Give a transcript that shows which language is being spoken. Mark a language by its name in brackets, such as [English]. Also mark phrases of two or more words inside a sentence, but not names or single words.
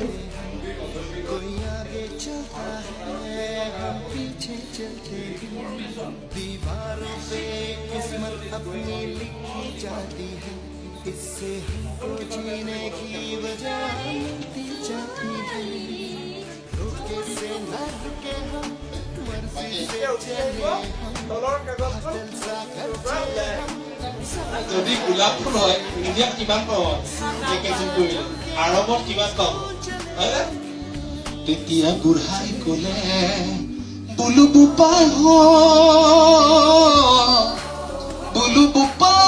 [Hindi] कोई आगे चलता है हम पीछे चलते दीवारों पे किस्मत अपनी लिखी जाती है इससे हमको जीने की वजह मिलती जाती है रुके से न रुके हम मर्जी से चले हम बादल सा कर चले हम [Assamese] যদি গোলাপ ফুল হয় ইণ্ডিয়াত কিমান পাব পেকেজিং কৰিলে আৰৱত কিমান পাব তেতিয়া বুঢ়াই ক'লে বোলো বোপা